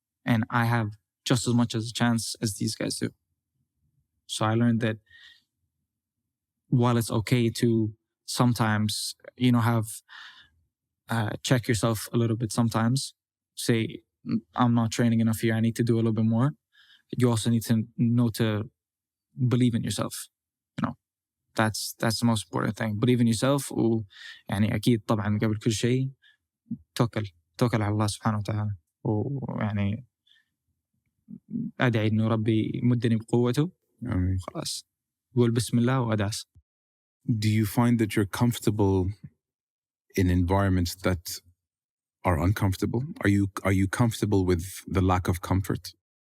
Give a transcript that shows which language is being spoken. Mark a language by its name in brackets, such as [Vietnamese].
[English] And I have just as much as a chance as these guys do. So I learned that while it's okay to sometimes, have check yourself a little bit sometimes, say, I'm not training enough here, I need to do a little bit more. You also need to know to believe in yourself. That's the most important thing. Believe in yourself. [Arabic] يعني أكيد طبعا قبل كل شيء توكل على الله سبحانه وتعالى. ويعني أدعي إنه ربي يمدني بقوته. خلاص. قول بسم الله وأدعس. [English] Do you find that you're comfortable in environments that are uncomfortable? Are you comfortable with the lack of comfort?